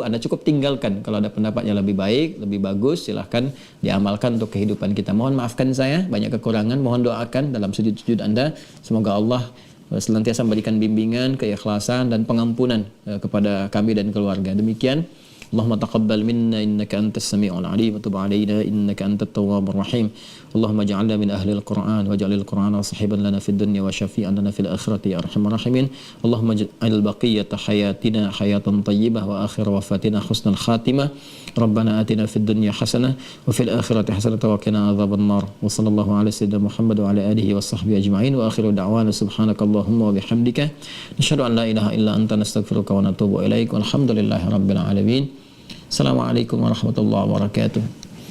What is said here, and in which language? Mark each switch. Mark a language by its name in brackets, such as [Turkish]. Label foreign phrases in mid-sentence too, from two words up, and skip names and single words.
[Indonesian] Anda cukup tinggalkan. Kalau ada pendapatnya lebih baik, lebih bagus, silahkan diamalkan untuk kehidupan kita. Mohon maafkan saya, banyak kekurangan. Mohon doakan dalam sujud-sujud Anda. Semoga Allah senantiasa memberikan bimbingan, keikhlasan dan pengampunan kepada kami dan keluarga. [Arabic] Demikian اللهم تقبل منا إنك أنت السميع العليم وتب علينا إنك أنت التواب الرحيم. اللهم اجعلنا من أهل القرآن واجعل القرآن صاحبا لنا في الدنيا وشافعا لنا في الآخرة يا أرحم الراحمين. اللهم اجعل بقية حياتنا حياة طيبة وآخر وفاتنا حسن الخاتمة. ربنا آتنا في الدنيا حسنة وفي الآخرة حسنة وقنا عذاب النار. وصلى الله على سيدنا محمد وعلى آله وصحبه أجمعين وآخر دعوانا سبحانك اللهم وبحمدك نشهد أن لا إله إلا أنت نستغفرك ونتوب إليك. والحمد لله رب العالمين. السلام عليكم ورحمة الله وبركاته.